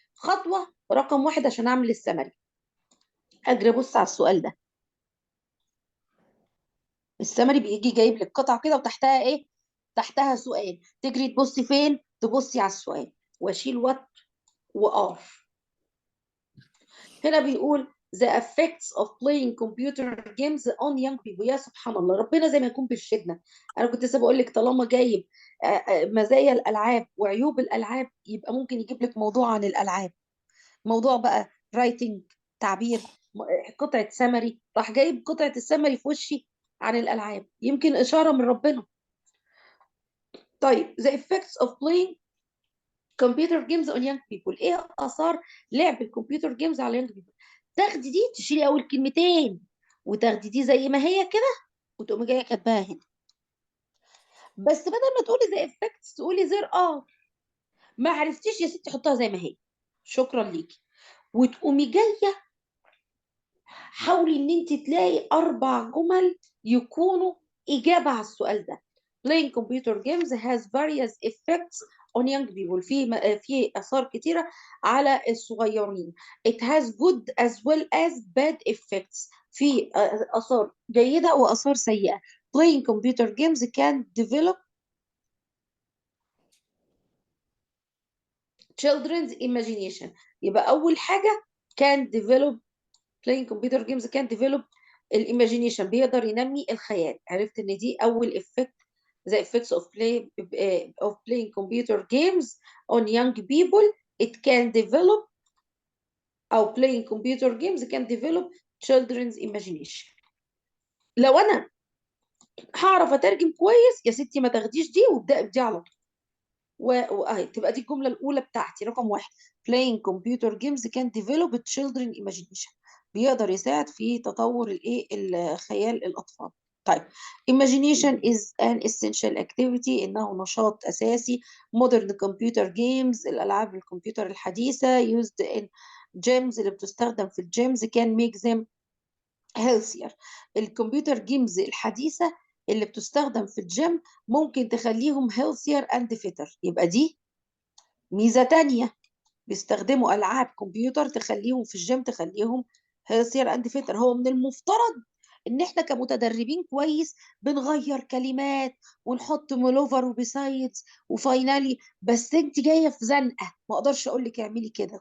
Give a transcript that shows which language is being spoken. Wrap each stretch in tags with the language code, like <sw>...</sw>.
<ar>خطوه رقم 1 عشان اعمل السمري. اجري ابص على السؤال ده. السمري بيجي جايب لك قطعه كده وتحتها تحتها سؤال. تجري تبصي فين؟ تبصي على السؤال. واشيل وات وR. هنا بيقول</ar> <en>the effects of playing computer games on young people.</en> <ar>يا سبحان الله، ربنا زي ما يكون بيرشدنا. انا كنت لسه بقول لك طالما جايب مزايا الالعاب وعيوب الالعاب، يبقى ممكن يجيب لك موضوع عن الالعاب، موضوع بقى رايتنج، تعبير، قطعه سمري. راح جايب قطعه السمري في وشي عن الالعاب، يمكن اشاره من ربنا.</ar> <en>طيب the effects of playing computer games on young people.</en> <ar>ايه اثار لعب الكمبيوتر جيمز على</ar> <en>young people؟</en> <ar>تاخدي دي تشيلي اول كلمتين، وتاخدي دي زي ما هي كده، وتقومي جايه كاتباها هنا. بس بدل ما تقولي زي effects تقولي زير ما عرفتيش يا ستي حطها زي ما هي، شكرا ليكي. وتقومي جايه حاولي ان انت تلاقي 4 جمل يكونوا اجابه على السؤال ده.</ar> <en>Playing computer games has various effects on young people.</en> <ar>في آثار كتيرة على الصغيرين.</ar> <en>It has good as well as bad effects.</en> <ar>في آثار جيدة وآثار سيئة.</ar> <en>Playing computer games can develop children's imagination.</en> <ar>يبقى أول حاجة</ar> <en>can develop playing computer games can develop</en> <ar>الايماجينيشن، بيقدر ينمي الخيال. عرفت ان دي اول effect.</ar> <en>the effects of playing computer games on young people. It can develop او playing computer games can develop children's imagination.</en> <ar>لو انا هعرف اترجم كويس يا ستي ما تاخديش دي وابدأي بدي على طول. واهي تبقى دي الجمله الاولى بتاعتي رقم 1.</ar> <en>playing computer games can develop children imagination.</en> <ar>بيقدر يساعد في تطور الخيال الاطفال.</ar> <en>طيب imagination is an essential activity.</en> <ar>انه نشاط اساسي.</ar> <en>modern computer games</en> <ar>الالعاب الكمبيوتر الحديثه</ar> <en>used in gyms</en> <ar>اللي بتستخدم في الجيمز</ar> <en>can make them healthier.</en> <ar>الكمبيوتر جيمز الحديثة اللي بتستخدم في الجيم ممكن تخليهم</ar> <en>healthier and fitter.</en> <ar>يبقى دي ميزة تانية، بيستخدموا ألعاب كمبيوتر تخليهم في الجيم تخليهم</ar> <en>healthier and fitter.</en> <ar>هو من المفترض ان احنا كمتدربين كويس بنغير كلمات ونحط مولوفر وبيسايدز وفاينالي، بس انت جايه في زنقه ما اقدرش اقول لك اعملي كده.</ar>